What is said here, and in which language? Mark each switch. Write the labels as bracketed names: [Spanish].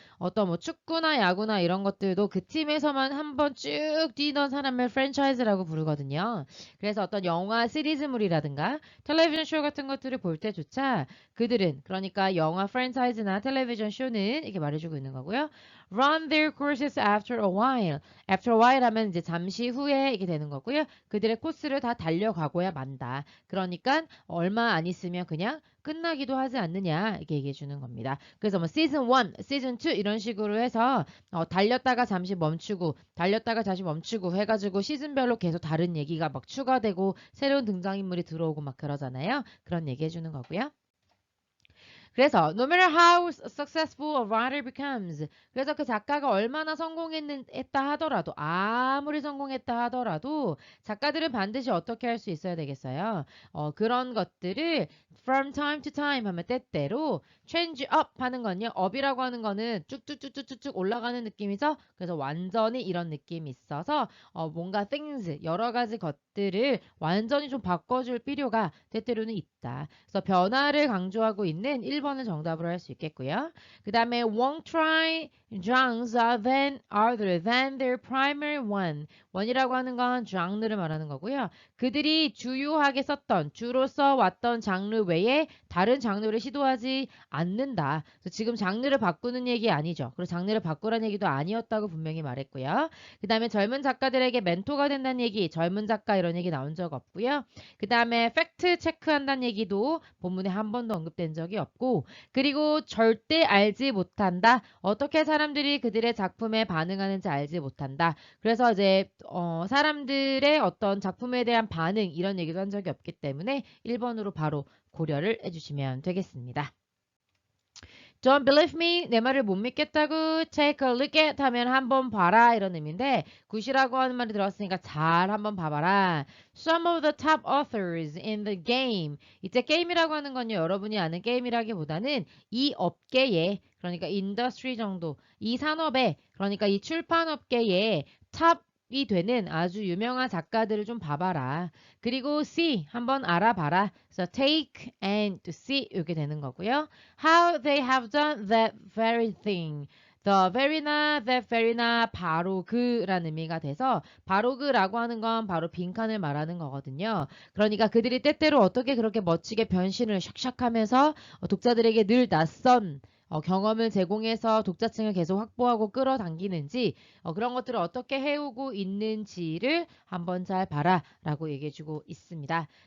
[Korean] 어떤 뭐 축구나 야구나 이런 것들도 그 팀에서만 한번 쭉 뛰던 사람을 프랜차이즈라고 부르거든요. 그래서 어떤 영화 시리즈물이라든가 텔레비전 쇼 같은 것들을 볼 때조차 그들은 그러니까 영화 프랜차이즈나 텔레비전 쇼는 이렇게 말해주고 있는 거고요. [English] Run their courses after a while. After a while [Korean] 하면 이제 잠시 후에 이게 되는 거고요. 그들의 코스를 다 달려가고야 만다. 그러니까 얼마 안 있으면 그냥 끝나기도 하지 않느냐 이렇게 얘기해 주는 겁니다. 그래서 뭐 시즌 1, 시즌 2 이런 식으로 해서 달렸다가 잠시 멈추고 달렸다가 다시 멈추고 해가지고 시즌별로 계속 다른 얘기가 막 추가되고 새로운 등장인물이 들어오고 막 그러잖아요. 그런 얘기해 주는 거고요. 그래서 [English] no matter how successful a writer becomes [Korean] 그래서 그 작가가 얼마나 성공했다 하더라도 아무리 성공했다 하더라도 작가들은 반드시 어떻게 할 수 있어야 되겠어요. 그런 것들을 [English] from time to time [Korean] 하면 때때로 [English] change up [Korean] 하는 건요. up이라고 하는 거는 쭉쭉쭉쭉쭉 올라가는 느낌이죠. 그래서 완전히 이런 느낌이 있어서 뭔가 things 여러 가지 것들을 완전히 좀 바꿔줄 필요가 때때로는 있다. 그래서 변화를 강조하고 있는 1번을 정답으로 할 수 있겠고요. [English] 그 다음에 won't try genres other than their primary one. [Korean] 원이라고 하는 건 장르를 말하는 거고요. 그들이 주요하게 썼던 주로 써왔던 장르 외에 다른 장르를 시도하지 않는다. 그래서 지금 장르를 바꾸는 얘기 아니죠. 그리고 장르를 바꾸라는 얘기도 아니었다고 분명히 말했고요. 그 다음에 젊은 작가들에게 멘토가 된다는 얘기, 젊은 작가 이런 얘기 나온 적 없고요. 그 다음에 팩트 체크한다는 얘기도 본문에 한 번도 언급된 적이 없고 그리고 절대 알지 못한다. 어떻게 사람들이 그들의 작품에 반응하는지 알지 못한다. 그래서 이제 사람들의 어떤 작품에 대한 반응 이런 얘기도 한 적이 없기 때문에 1번으로 바로 고려를 해주시면 되겠습니다. [English] Don't believe me. 내 말을 못 믿겠다고. Take a look at [Korean] 하면 한번 봐라 이런 의미인데 굿이라고 하는 말이 들어왔으니까 잘 한번 봐봐라. [English] Some of the top authors in the game. [Korean] 이때 게임이라고 하는 건요. 여러분이 아는 게임이라기보다는 이 업계에 그러니까 인더스트리 정도 이 산업에 그러니까 이 출판업계에 탑이 되는 아주 유명한 작가들을 좀 봐봐라. 그리고 see 한번 알아봐라. 그래서 [English] take and to see [Korean] 이렇게 되는 거고요. [English] How they have done that very thing. The very [Korean] 나 [English] that very [Korean] 나 바로 그라는 의미가 돼서 바로 그라고 하는 건 바로 빈칸을 말하는 거거든요. 그러니까 그들이 때때로 어떻게 그렇게 멋지게 변신을 샥샥 하면서 독자들에게 늘 낯선 경험을 제공해서 독자층을 계속 확보하고 끌어당기는지 그런 것들을 어떻게 해오고 있는지를 한번 잘 봐라 라고 얘기해주고 있습니다.